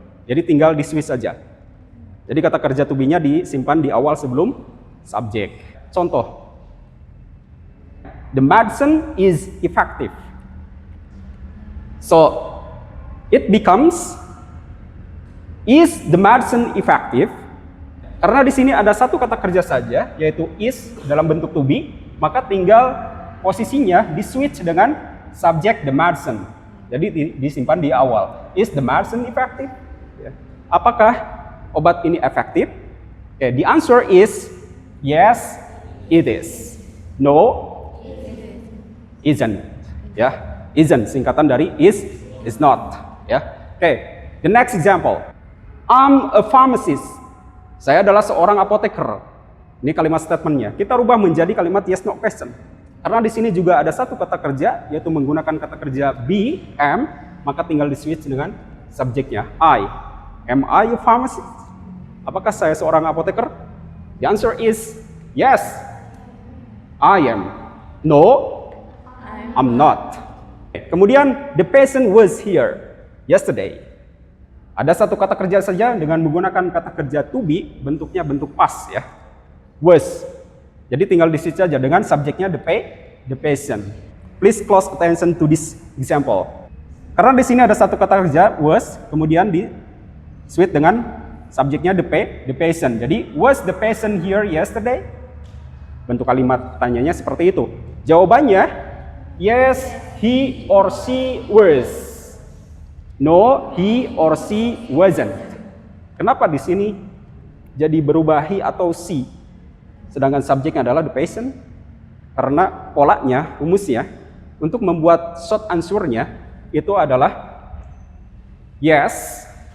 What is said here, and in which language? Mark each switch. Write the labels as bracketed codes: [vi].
[id] Jadi tinggal di switch saja. Jadi kata kerja to be-nya disimpan di awal sebelum subjek. Contoh. [en] the medicine is effective. So it becomes, is the medicine effective? [id] Karena di sini ada satu kata kerja saja, yaitu is dalam bentuk to be, maka tinggal posisinya di switch dengan subject the medicine. Jadi disimpan di awal. [en] Is the medicine effective? [id] Apakah obat ini efektif? [en] The answer is yes, it is. No, isn't. Isn't [id] singkatan dari [en] is not. The next example. I'm a pharmacist. [id] Saya adalah seorang apoteker. Ini kalimat statementnya. Kita rubah menjadi kalimat yes no question. Karena di sini juga ada satu kata kerja, yaitu menggunakan kata kerja be, am, maka tinggal di switch dengan subjeknya I. [en] Am I a pharmacist? [id] Apakah saya seorang apoteker? [en] The answer is yes, I am. No, I'm not. [id] Kemudian [en] the patient was here yesterday. [id] Ada satu kata kerja saja dengan menggunakan kata kerja to be, bentuknya bentuk past ya. Was. Jadi tinggal di switch saja dengan subjeknya the patient. [en] Please close attention to this example. [id] Karena di sini ada satu kata kerja was, kemudian di switch dengan subjeknya the patient. Jadi [en] was the patient here yesterday? [id] Bentuk kalimat tanyanya seperti itu. Jawabannya [en] yes, he or she was. No, he or she wasn't. [id] Kenapa di sini jadi berubah [en] he atau she? [id] Sedangkan subjeknya adalah the patient. Karena polanya, rumusnya, untuk membuat short answer-nya itu adalah yes.